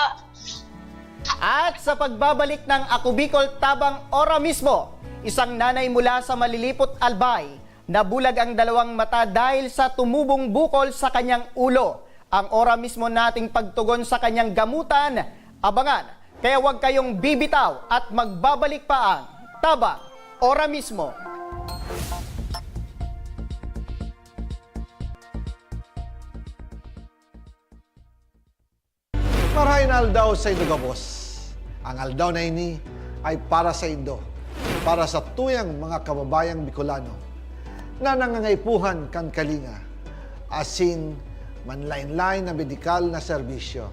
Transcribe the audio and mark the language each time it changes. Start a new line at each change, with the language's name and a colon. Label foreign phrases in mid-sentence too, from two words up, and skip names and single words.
Filipino: At sa pagbabalik ng Ako Bicol Tabang Ora mismo, isang nanay mula sa Malilipot, Albay, nabulag ang dalawang mata dahil sa tumubong bukol sa kanyang ulo. Ang ora mismo nating pagtugon sa kanyang gamutan, abangan. Kaya huwag kayong bibitaw at magbabalik pa ang Tabang Ora mismo.
Bikol: Marahin aldaw sa Indo Gabos. Ang aldaw na ini ay para sa Indo, para sa tuyang mga kababayang Bicolano na nangangaipuhan kan kalinga, asin manlain-lain na medikal na serbisyo.